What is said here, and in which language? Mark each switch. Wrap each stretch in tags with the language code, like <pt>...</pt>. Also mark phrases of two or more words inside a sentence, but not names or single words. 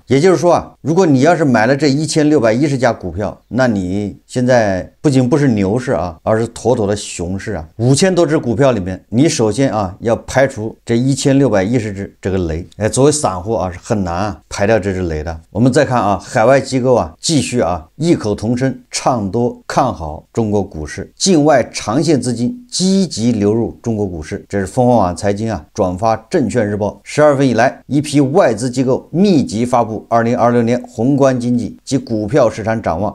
<zh>也就是說如果你要是買了這1610家股票，那你現在不僅不是牛市而是妥妥的熊市5000多只股票裡面，你首先要排除這1610只這個雷。作為散戶是很難排掉這只雷的。我們再看海外機構繼續異口同聲唱多看好中國股市，境外長線資金積極流入中國股市。這是鳳凰網財經轉發證券日報12月份以來一批外資機構密集發布2026年宏觀經濟及股票市場展望。</zh>